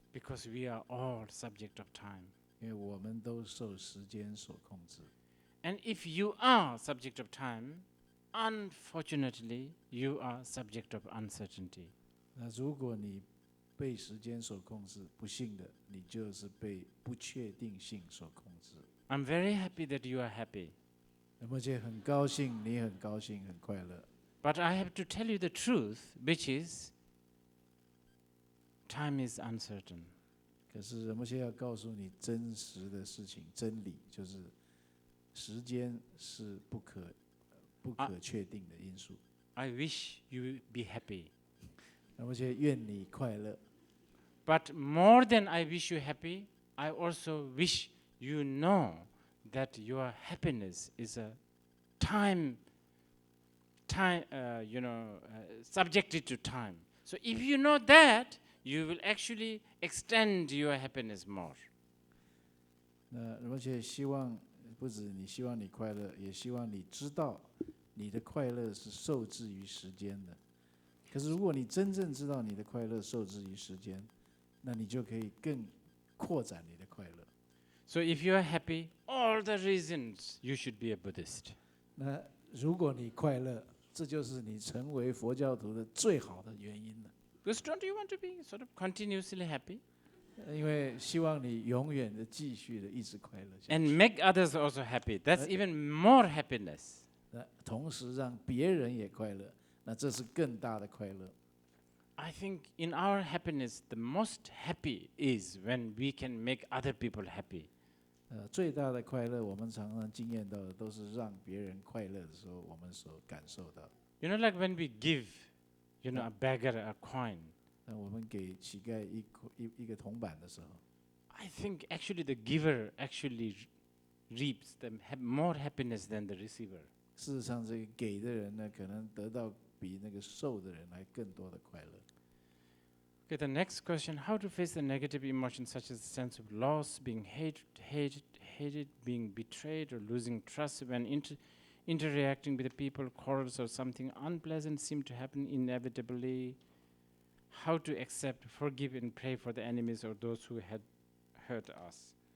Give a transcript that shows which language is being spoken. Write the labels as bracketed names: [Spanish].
[English] Because we are all subject of time. [Chinese] 因为我们都受时间所控制。 [English] And if you are subject of time, unfortunately, you are subject of uncertainty. [Chinese] 那如果你被时间所控制，不幸的，你就是被不确定性所控制。” [English] I'm very happy that you are happy. [Chinese] 仁波切很高兴，你很高兴，很快乐。 [English] But I have to tell you the truth, which is time is uncertain. [Chinese] 可是仁波切要告诉你真实的事情，真理就是时间是不可确定的因素。 [English] I wish you be happy. [Chinese] 仁波切愿你快乐。 [English] But more than I wish you happy, I also wish you know that your happiness is a subjected to time. So if you know that, you will actually extend your happiness more. [Chinese] 那仁波切希望，不止你希望你快乐，也希望你知道，你的快乐是受制于时间的。可是如果你真正知道你的快乐受制于时间，那你就可以更扩展你的快乐。 [English] So if you are happy, all the reasons you should be a Buddhist. [Chinese] 那如果你快乐，这就是你成为佛教徒的最好的原因了。 [English] Because don't you want to be sort of continuously happy? [Chinese] 因为希望你永远的继续的一直快乐下 [English] And [Chinese] 去， [English] make others also happy. That's even more happiness. [Chinese] 那同时让别人也快乐，那这是更大的快乐。 [English] I think in our happiness, the most happy is when we can make other people happy. [Chinese] 最大的快乐，我们常常经验到的，都是让别人快乐的时候，我们所感受到。 [English] You know, like when we give, a beggar a coin. [Chinese] 那我们给乞丐一个铜板的时候， [English] I think actually the giver actually reaps more happiness than the receiver. [Chinese] 事实上，这个给的人呢，可能得到比那个受的人还更多的快乐。 [English] Okay, the next question: how to face the negative emotions such as sense of loss, being hated, being betrayed, or losing trust when interacting with the people, quarrels, or something unpleasant seem to happen inevitably? How to accept, forgive, and pray for the enemies or those who had hurt us?